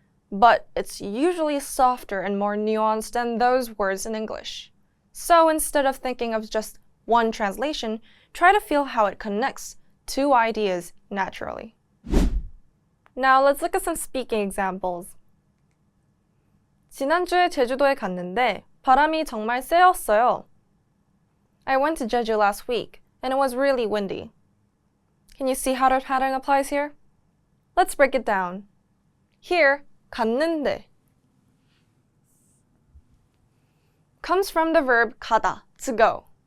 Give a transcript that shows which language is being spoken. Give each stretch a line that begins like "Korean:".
English: But it's usually softer and more nuanced than those words in English. So instead of thinking of just one translation, try to feel how it connects two ideas naturally. Now let's look at some speaking examples.
Korean: 지난주에 제주도에 갔는데 바람이 정말 세었어요.
English: I went to Jeju last week and it was really windy. Can you see how the pattern applies here? Let's break it down. Here, 갔는데 comes from the verb 가다, to go.